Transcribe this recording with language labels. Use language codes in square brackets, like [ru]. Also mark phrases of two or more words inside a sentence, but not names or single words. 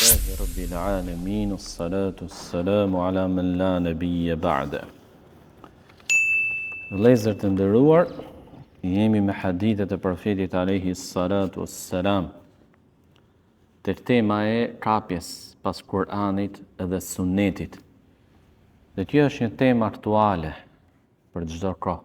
[ar] رب العالمين الصلاة السلام على من لا نبي بعده. [sq] Vëllezër të nderuar, jemi me hadithet e profetit [ar] عليه الصلاة والسلام. [sq] Te tema e kapjes pas Kur'anit dhe Sunnetit. Dhe kjo është një temë aktuale për çdo kohë.